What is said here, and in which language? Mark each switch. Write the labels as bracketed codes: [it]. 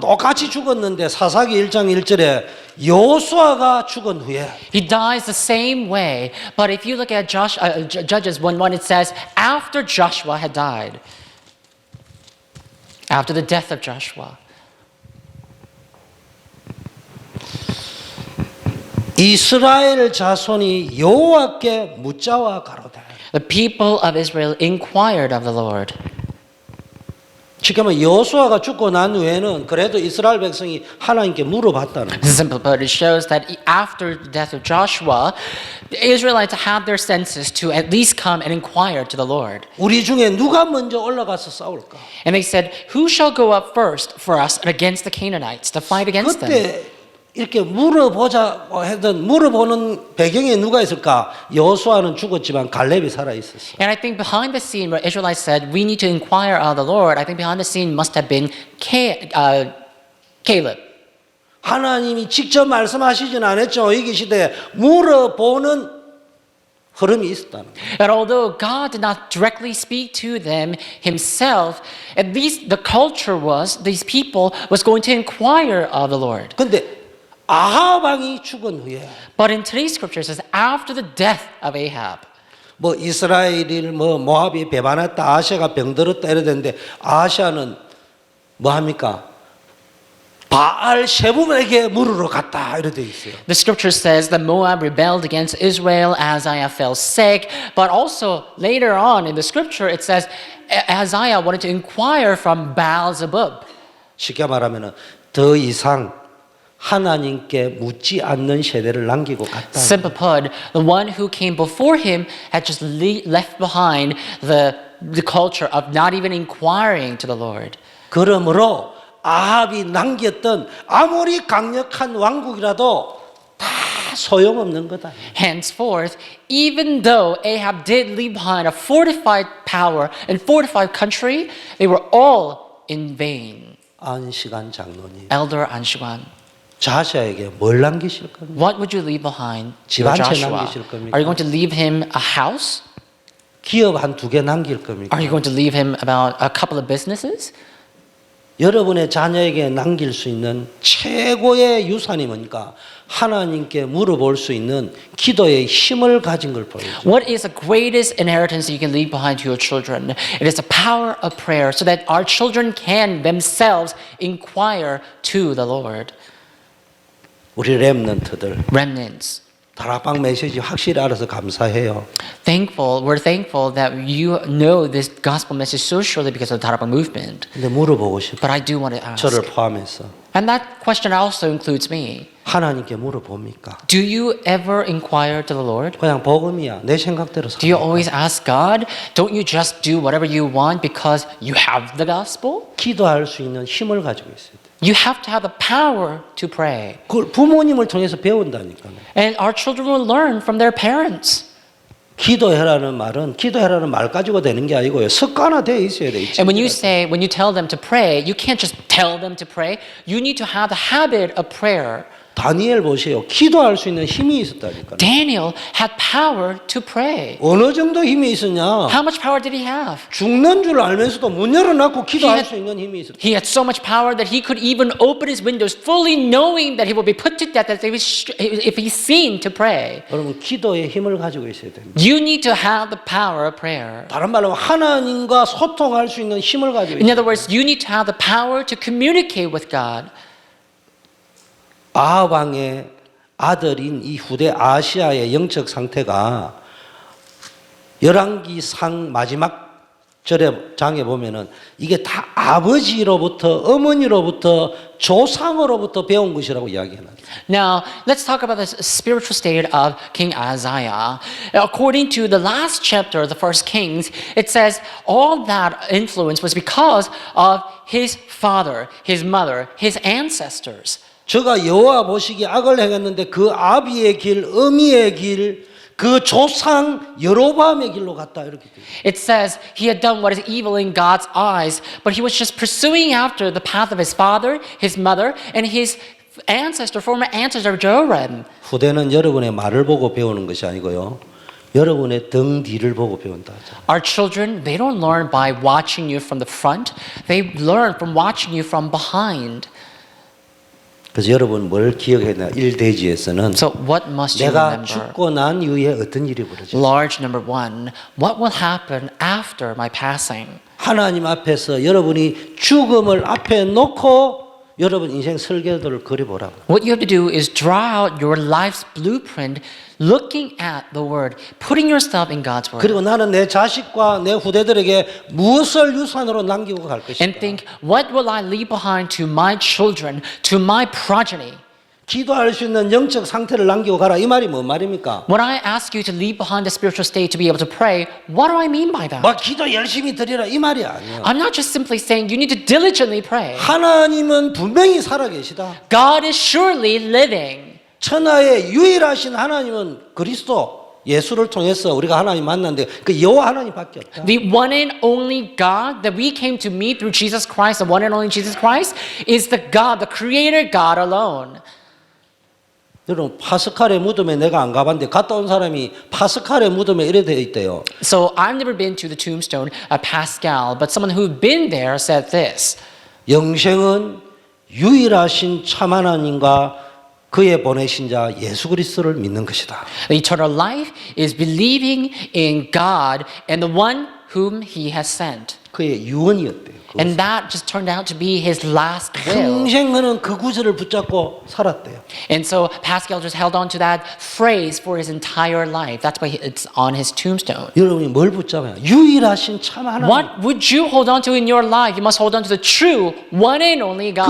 [ko] 똑같이 죽었는데 사사기 1장 1절에 여호수아가 죽은 후에 [en] He dies the same way, but if you look at Judges 1:1, it says after Joshua had died, after the death of Joshua. [ko] 이스라엘 자손이 여호와께 묻자와 가로되. [en] The people of Israel inquired of the Lord. [ko] 지금은 여호수아가 죽고 난 후에는 그래도 이스라엘 백성이 하나님께 물어봤다는 거예요. [en] Simple, but it shows that after the death of Joshua, the Israelites had their senses to at least come and inquire to the Lord. [ko] 우리 중에 누가 먼저 올라가서 싸울까? [en] And they said, "Who shall go up first for us against the Canaanites to fight against them?" [ko] 그때 이렇게 물어보자고 하던 물어보는 배경에 누가 있을까? 여호수아는 죽었지만 갈렙이 살아 있었어. [en] And I think behind the scene where Israelites said, we need to inquire of the Lord, I think behind the scene must have been Caleb. [ko] 하나님이 직접 말씀하시진 않았죠. 이 시대에 물어보는 흐름이 있었다는 거예요. [en] And although God did not directly speak to them himself, at least the culture was, these people was going to inquire of the Lord. [ko] 근데 아합 왕이 죽은 후에 [en] But in today's scripture it says, after the death of Ahab, [ko] 뭐 이스라엘이 뭐 모압이 배반했다, 아시아가 병들었다 이러는데 아시아는 뭐 합니까? 바알 세붐에게 물으러 갔다 이렇게 돼 있어요. [en] the scripture says that Moab rebelled against Israel, Isaiah fell sick, but also later on in the scripture it says Isaiah wanted to inquire from Baal-zebub. [ko] 쉽게 말하면은 더 이상 하나님께 묻지 않는 세대를 남기고 갔다. [en] Simply put, the one who came before him had just left behind the culture of not even inquiring to the Lord. [ko] 그러므로 아합이 남겼던 아무리 강력한 왕국이라도 다 소용없는 거다. [en] Henceforth, even though Ahab did leave behind a fortified power and fortified country, they were all in vain. [ko] 안시간 장로님, [en] Elder Anshuan, [ko] 자샤에게 뭘 남기실 겁니까? [en] what would you leave behind [ko] 집 [en] for [ko] 한 채 [en] Joshua? [ko] 남기실 겁니까? [en] Are you going to leave him a house? [ko] 기업 한 두 개 남길 겁니까? [en] Are you going to leave him about a couple of businesses? [ko] 여러분의 자녀에게 남길 수 있는 최고의 유산이 뭡니까? 하나님께 물어볼 수 있는 기도의 힘을 가진 걸 보여줘요. [en] What is the greatest inheritance you can leave behind to your children? It is the power of prayer so that our children can themselves inquire to the Lord. [ko] 우리 렘넌트들 [en] Remnants. [ko] 다락방 메시지 확실히 알아서 감사해요. [en] We're thankful that you know this gospel message so surely because of the Tarabang movement. [ko] 근데 물어보고 싶어. [en] But I do want to ask, [ko] 저를 포함해서 [en] and that question also includes me. [ko] 하나님께 물어봅니까? [en] Do you ever inquire to the Lord? [ko] 그냥 복음이야. 내 생각대로 [en] Do you [ko] 삽니까? [en] always ask God? Don't you just do whatever you want because you have the gospel? [ko] 기도할 수 있는 힘을 가지고 있어야 돼. [en] You have to have the power to pray. [ko] 그걸 부모님을 통해서 배운다니까요. [en] And our children will learn from their parents. [ko] 기도해라는 말은 기도해라는 말 가지고 되는 게 아니고요. 습관화되어 있어야 돼. [en] And when you tell them to pray, you can't just tell them to pray. You need to have the habit of prayer. [ko] 다니엘 보세요. 기도할 수 있는 힘이 있었다니까요. [en] Daniel had power to pray. [ko] 어느 정도 힘이 있었냐? [en] How much power did he have? [ko] 죽는 줄 알면서도 문 열어놓고 기도할 [en] He had- [ko] 수 있는 힘이 있었다. [en] He had so much power that he could even open his windows fully knowing that he will be put to death if he's seen to pray. [ko] 여러분 기도의 힘을 가지고 있어야 됩니다. [en] You need to have the power of prayer. [ko] 다른 말로 하나님과 소통할 수 있는 힘을 가지고 [en] In [ko] 있어야 [en] other words, you need to have the power to communicate with God. [ko] 아합 왕의 아들인 이 후대 아시아의 영적 상태가 열왕기상 마지막 장에 보면은 이게 다 아버지로부터 어머니로부터 조상으로부터 배운 것이라고 이야기해놨어요. [en] Now, let's talk about the spiritual state of King Isaiah. According to the last chapter of the First Kings, it says all that influence was because of his father, his mother, his ancestors. [ko] 저가 여호와 보시기에 악을 행했는데 그 아비의 길, 어미의 길, 그 조상 여로보암의 길로 갔다 이렇게 돼요. [en] It says he had done what is evil in God's eyes, but he was just pursuing after the path of his father, his mother, and his former ancestor Joram. [ko] 후대는 여러분의 말을 보고 배우는 것이 아니고요. 여러분의 등 뒤를 보고 배운다 하죠. [en] Our children, they don't learn by watching you from the front. They learn from watching you from behind. [ko] 그래서 여러분 뭘 기억해야 되나? 1대지에서는 [en] So what must you [ko] 내가 [en] remember? [ko] 죽고 난 이후에 어떤 일이 벌어져? [en] Large number one, what will happen after my passing? [ko] 하나님 앞에서 여러분이 죽음을 앞에 놓고 여러분 인생 설계도를 그려보라고. [en] What you have to do is draw out your life's blueprint, looking at the Word, putting yourself in God's Word. [ko] 그리고 나는 내 자식과 내 후대들에게 무엇을 유산으로 남기고 갈 것인가? [en] And think, what will I leave behind to my children, to my progeny? [ko] 기도할 수 있는 영적 상태를 남기고 가라 이 말이 뭔 말입니까? [en] When I ask you to leave behind the spiritual state to be able to pray, what do I mean by that? [ko] 막 기도 열심히 드리라 이 말이 아니에요. [en] I'm not just simply saying you need to diligently pray. [ko] 하나님은 분명히 살아계시다. [en] God is surely living. [ko] 천하의 유일하신 하나님은 그리스도 예수를 통해서 우리가 하나님 만났는데 그 여호와 하나님밖에 없다. [en] The one and only God that we came to meet through Jesus Christ, the one and only Jesus Christ, is the God, the creator God alone. [ko] 여러분 파스칼의 무덤에 내가 안 가봤는데 갔다 온 사람이 파스칼의 무덤에 이래 되어 있대요. [en] So I've never been to the tombstone of Pascal, but someone who'd been there said this. [ko] 영생은 유일하신 참 하나님과 그의 보내신 자 예수 그리스도를 믿는 것이다. [en] The eternal life is believing in God and the one whom He has sent. [ko] 그의 유언이었대요. [en] And that just turned out to be his last will. [ko] 평생 그는 그 구절을 붙잡고 살았대요. [en] And so Pascal just held on to that phrase for his entire life. That's why it's on his tombstone. [ko] 여러분이 뭘 붙잡아요? 유일하신 참 하나님. [en] What would you hold on to in your life? You must hold on to the true, one and only God.